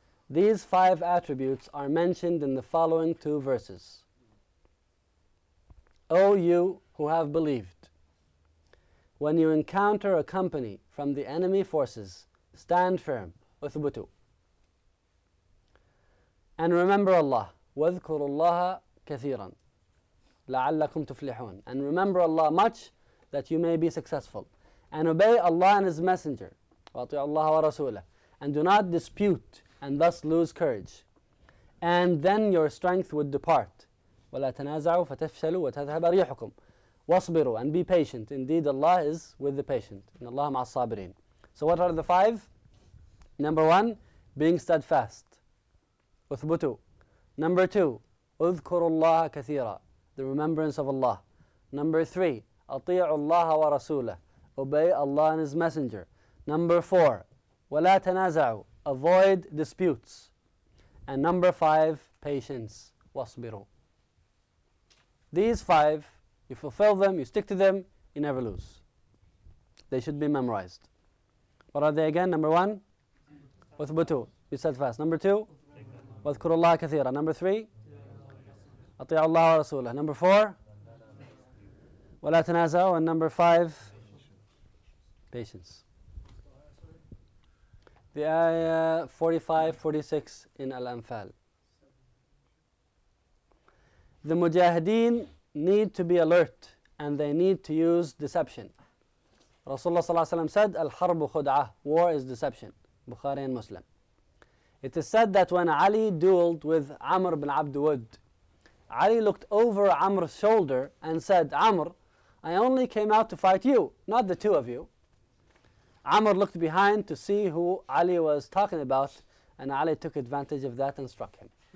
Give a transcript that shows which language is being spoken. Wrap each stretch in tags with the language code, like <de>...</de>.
<en>These five attributes are mentioned in the following two verses. O you who have believed, when you encounter a company from the enemy forces, stand firm, uthbutu. And remember Allah,</en> <ar>وَذْكُرُ اللَّهَ كَثِيرًا لَعَلَّكُمْ تُفْلِحُونَ.</ar> <en>And remember Allah much that you may be successful. And obey Allah and His Messenger,</en> <ar>وَأَطِعُوا اللَّهَ وَرَسُولَهُ.</ar> <en>And do not dispute and thus lose courage. And then your strength would depart.</en> <ar>وَلَا تَنَازَعُوا فَتَفْشَلُوا وَتَذْهَبَ رِيحُكُمْ. وَاصْبِرُوا.</ar> <en>And be patient. Indeed Allah is with the patient.</en> <ar>إن الله مع الصابرين.</ar> <en>So what are the five? Number one, being steadfast. Uthbutu. Number two,</en> <ar>اذْكُرُ اللَّهَ كَثِيرًا,</ar> <en>the remembrance of Allah. Number three,</en> <ar>أَطِيعُ اللَّهَ وَرَسُولَهُ,</ar> <en>obey Allah and His Messenger. Number four,</en> <ar>وَلَا تَنَازَعُوا,</ar> <en>avoid disputes. And number five, patience, وَاصْبِرُوا. These five, you fulfill them, you stick to them, you never lose. They should be memorized. What are they again? Number one, اثبتوا, be steadfast. Number two,</en> <ar>وَذْكُرُ اللَّهَ كَثِيرًا.</ar> <en>Number three,</en> <ar>أَطِيعُ اللَّهَ وَرَسُولَهُ.</ar> <en>Number four,</en> <ar>وَلَا تَنَازَعُوا.</ar> <en>And number five, patience. The ayah 45, 46 in Al-Anfal. The mujahideen need to be alert and they need to use deception.</en> <ar>رسول الله صلى الله عليه وسلم</ar> <en>said</en> <ar>الحرب خدعة,</ar> <en>war is deception,</en> <ar>بخاري ومسلم.</ar> <en>It is said that when Ali dueled with Amr bin Abd Wud, Ali looked over Amr's shoulder and said, Amr, I only came out to fight you, not the two of you. Amr looked behind to see who Ali was talking about, and Ali took advantage of that and struck him.</en>